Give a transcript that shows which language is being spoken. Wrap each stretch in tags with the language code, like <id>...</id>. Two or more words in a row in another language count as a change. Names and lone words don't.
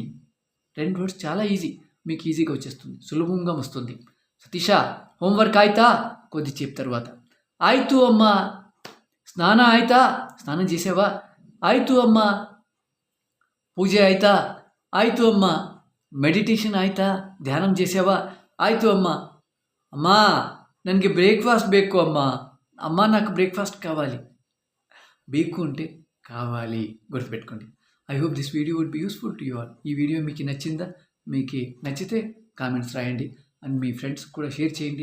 <te>2 వర్డ్స్ చాలా ఈజీ, మీకు ఈజీగా వచ్చేస్తుంది, సులభంగా వస్తుంది. సతీష,</te> <kn>ಹೋಂವರ್ಕ್ ಆಯಿತಾ?</kn> <te>కొద్దిసేపు తర్వాత.</te> <kn>ಆಯಿತು ಅಮ್ಮ. ಸ್ನಾನ ಆಯಿತಾ?</kn> <te>స్నానం చేసావా?</te> <kn>ಆಯಿತು ಅಮ್ಮ. ಪೂಜೆ ಆಯಿತಾ? ಆಯಿತು ಅಮ್ಮ. ಮೆಡಿಟೇಷನ್ ಆಯಿತಾ? ಧ್ಯಾನ చేసావా? ಆಯಿತು అమ్మ. అమ్మా, ನನಗೆ బ్రేక్ఫాస్ట్ ಬೇಕು అమ్మ.</kn> <te>అమ్మ, నాకు బ్రేక్ఫాస్ట్ కావాలి. ಬೇಕು అంటే కావాలి, గుర్తుపెట్టుకోండి.</te> <en>I hope this video would be useful to you all.</en> <te>ఈ వీడియో మీకు నచ్చిందా? మీకు నచ్చితే కామెంట్స్ రాయండి అండ్ మీ ఫ్రెండ్స్ కూడా షేర్ చేయండి.</te>